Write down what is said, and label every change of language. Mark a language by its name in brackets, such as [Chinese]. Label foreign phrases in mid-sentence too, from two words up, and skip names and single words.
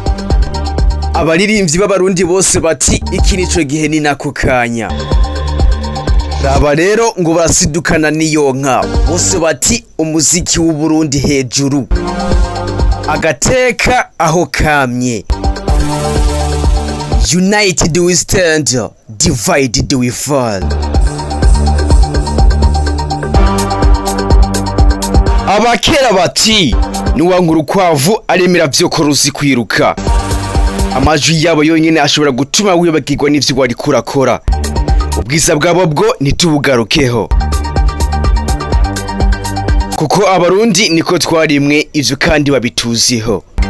[Rundi] Abaririmbyi b'abarundi bose bati iki nico gihe ni nako kanya. Raba rero ngo barasidukana niyo nka bose bati umuziki w'u Burundi hejuru. Agateka aho kamye. [English] United we stand, divided we fall. [Rundi] Abakera bati nuwankuru kwavu aremera vyoko ruzi kwiruka. Amajwi yabo yonyene ashobora gutuma wibagirwa n'ivyo wari kurakora. Ubwiza bwabo bwo nitubugarukeho. Kuko abarundi niko twarimwe ivyo kandi babituziho.